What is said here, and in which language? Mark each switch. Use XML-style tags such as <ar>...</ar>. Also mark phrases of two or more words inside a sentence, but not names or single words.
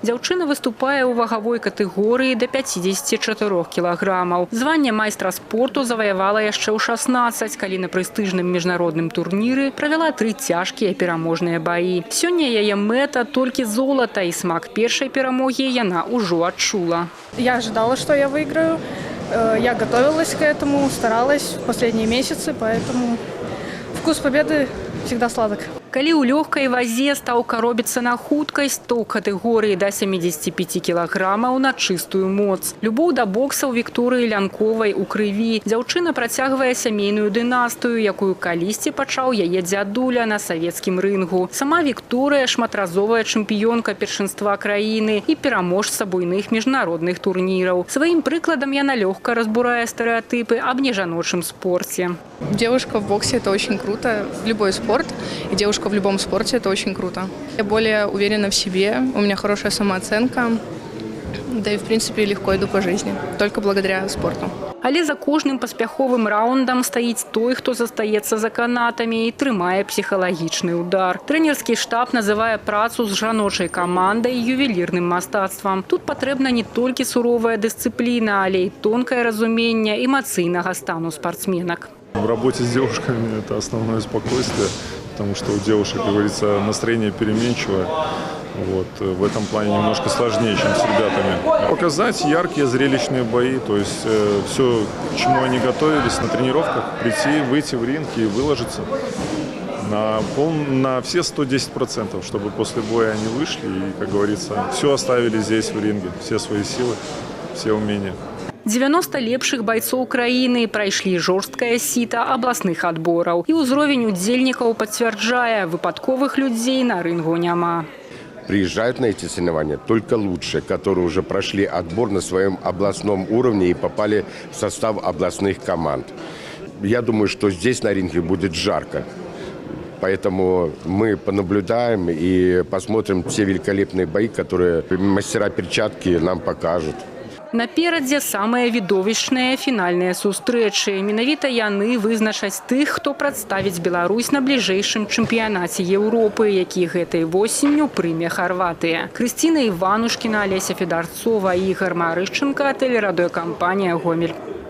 <be>Дзяўчына выступае ў вагавой катэгорыі да 54 кілаграмаў. Званне майстра спорту заваявала яшчэ ў 16, калі на прэстыжным міжнародным турніры правяла 3 цяжкія пераможныя баі. Сёння яе мэта толькі золата, і смак першай перамогі яна ўжо адчула.</be> <ru>Я ожидала, что я выиграю. Я готовилась к этому, старалась в последние месяцы, поэтому вкус победы всегда сладок.</ru> <be>Калі ў лёгкай вазе стаўка робіцца на хуткасць, то ў катэгорыі да 75 кілаграмаў на чыстую моц. Любоў да бокса ў Вікторыі Лянковай у крыві. Дзяўчына працягвае сямейную дынастыю, якую калісьці пачаў яе дзядуля на савецкім рынгу. Сама Вікторыя – шматразовая чэмпіёнка першынства краіны і пераможца буйных міжнародных турніраў. Сваім прыкладам яна лёгка разбурае стэрэатыпы аб нежаночым спорце.</be> <ru>Девушка в боксе – это очень круто. Любой спорт. И девушка в любом спорте – это очень круто. Я более уверена в себе, у меня хорошая самооценка. Да и, в принципе, легко иду по жизни. Только благодаря спорту.</ru> <be>Але за кожным паспяховым раундам стаіць той, хто застаецца за канатамі і трымае псіхалагічны удар. Трэнерскі штаб называе працу з жаночай камандай ювелірным мастацтвам. Тут патрэбна не толькі суровая дысцыпліна, але і тонкае разуменне эмацыйнага стану спортсменак.</be> <ru>В работе с девушками это основное спокойствие, потому что у девушек, как говорится, настроение переменчивое. Вот. В этом плане немножко сложнее, чем с ребятами. Показать яркие зрелищные бои, то есть все, к чему они готовились на тренировках, прийти, выйти в ринг и выложиться на все 110%, чтобы после боя они вышли и, как говорится, все оставили здесь в ринге, все свои силы, все умения.</ru> <be>90 лепшых бойцоў краіны прайшлі жорсткае сіта абласных адбораў. І ўзровень удзельнікаў пацвярджае, выпадковых людзей на рынгу няма.</be> <ru>Приезжают на эти соревнования только лучшие, которые уже прошли отбор на своем областном уровне и попали в состав областных команд. Я думаю, что здесь на ринге будет жарко. Поэтому мы понаблюдаем и посмотрим все великолепные бои, которые мастера перчатки нам покажут.</ru> <be>Наперадзе самыя відовішчныя фінальныя сустрэчы. Менавіта яны вызначаць тых, хто прадставіць Беларусь на бліжэйшым чэмпіянаце Еўропы, які гэтай восенню прыме Харватыя. Крысціна Іванушкіна, Алеся Федарцова, Ігор Марышченка, тэлерадыёкампанія «Гомель».</be>